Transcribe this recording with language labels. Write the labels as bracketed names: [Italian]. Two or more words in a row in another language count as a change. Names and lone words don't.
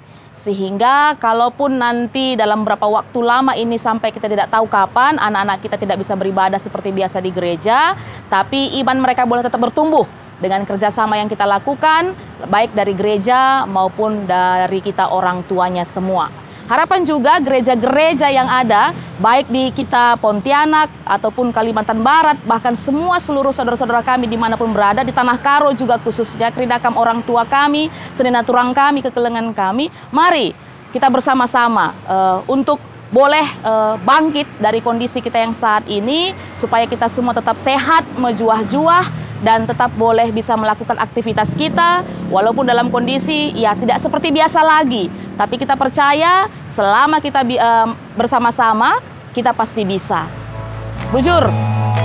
[Indonesian] Sehingga kalaupun nanti dalam berapa waktu lama ini sampai kita tidak tahu kapan anak-anak kita tidak bisa beribadah seperti biasa di gereja, tapi iman mereka boleh tetap bertumbuh dengan kerjasama yang kita lakukan, baik dari gereja maupun dari kita orang tuanya semua. Harapan juga gereja-gereja yang ada, baik di kita Pontianak ataupun Kalimantan Barat, bahkan semua seluruh saudara-saudara kami dimanapun berada, di Tanah Karo juga khususnya, [Batak Karo] Kerinakam orang tua kami, Senenaturang kami, Kekelengan kami, [Indonesian] mari kita bersama-sama untuk boleh bangkit dari kondisi kita yang saat ini, supaya kita semua tetap sehat, mejuah-juah, dan tetap boleh bisa melakukan aktivitas kita, walaupun dalam kondisi ya tidak seperti biasa lagi. Tapi kita percaya selama kita bersama-sama, kita pasti bisa. Bujur.